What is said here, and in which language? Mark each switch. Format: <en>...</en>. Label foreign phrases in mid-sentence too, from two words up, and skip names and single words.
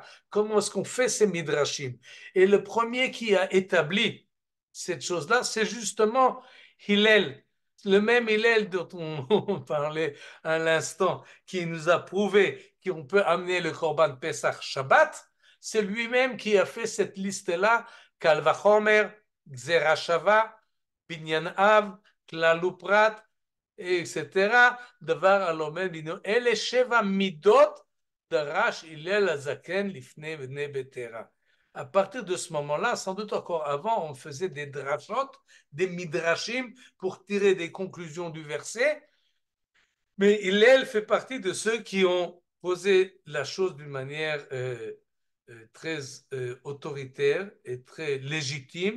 <fr>Comment est-ce qu'on fait ces midrashim? Et le premier qui a établi cette chose-là, c'est justement Hillel, le même Hillel dont on parlait à l'instant, qui nous a prouvé qu'on peut amener le</fr> <he>קרבן פסח</he> <fr>Shabbat. C'est lui-même qui a fait cette liste-là,</fr> <he>קל וחומר, גזרה שווה, בניין אב, כלל ופרט, etc. דבר הלומד בינו, אלה שבע מידות דרש הלל הזקן לפני בני ביתרה.</he> <fr>À partir de ce moment-là, sans doute encore avant, on faisait des drashot, des midrashim pour tirer des conclusions du verset. Mais Hillel fait partie de ceux qui ont posé la chose d'une manière très autoritaire et très légitime</fr>